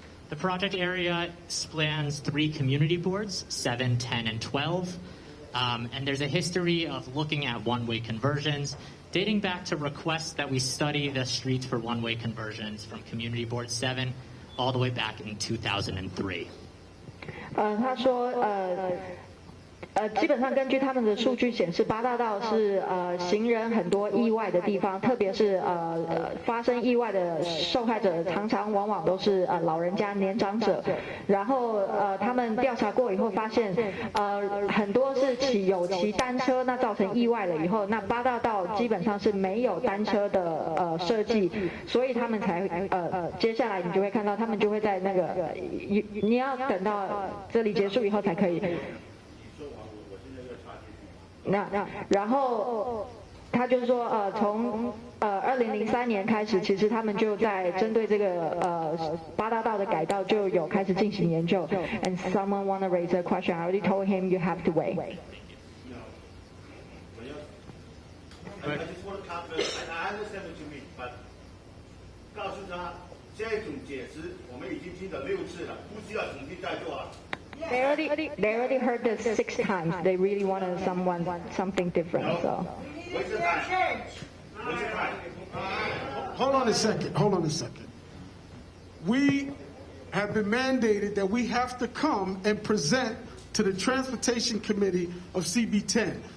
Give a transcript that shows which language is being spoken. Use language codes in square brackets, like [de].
[en] The project area spans 3 community boards, 7, 10, and 12, and there's a history of looking at one-way conversions, dating back to requests that we study the streets for one-way conversions from Community Board 7 all the way back in 2003. [zh] 他说基本上根据他们的数据显示，8大道是行人很多意外的地方，特别是发生意外的受害者常常往往都是老人家、年长者。然后他们调查过以后发现，很多是骑单车，那造成意外了以后，那8大道基本上是没有单车的设计，所以他们才接下来你就会看到他们就会在那个你要等到这里结束以后才可以。然后他就是说，从2003年开始，其实他们就在针对这个八大道的改道就有开始进行研究。 [en] And someone want to raise a question? I already told him you have to wait. I just want to confirm. I understand what you mean, but [zh] 告诉他这种解释我们已经听了6次了，不需要重新再做了。 [en] They already heard this 6 times. They really wanted something different. So. Waste of time. Waste of time. Hold on a second. We have been mandated that we have to come and present to the Transportation Committee of CB10.